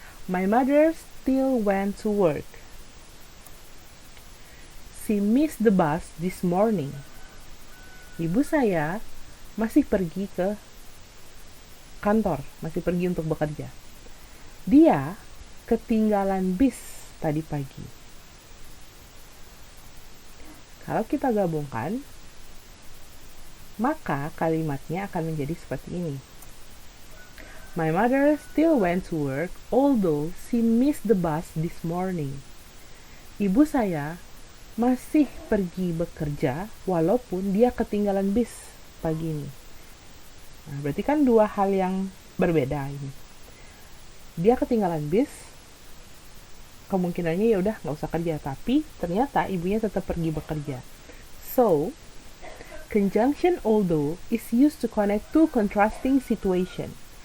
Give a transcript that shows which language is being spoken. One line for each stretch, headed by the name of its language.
English: My mother still went to work. She missed the bus this morning.
Indonesian: Ibu saya masih pergi ke kantor, masih pergi untuk bekerja. Dia ketinggalan bis tadi pagi. Kalau kita gabungkan, maka kalimatnya akan menjadi seperti ini.
English: My mother still went to work, although she missed the bus this morning.
Indonesian: Ibu saya masih pergi bekerja, walaupun dia ketinggalan bis pagi ini. Nah, berarti kan dua hal yang berbeda ini. Dia ketinggalan bis, kemungkinannya ya udah nggak usah kerja, tapi ternyata ibunya tetap pergi bekerja.
English: So, conjunction although is used to connect two contrasting situation.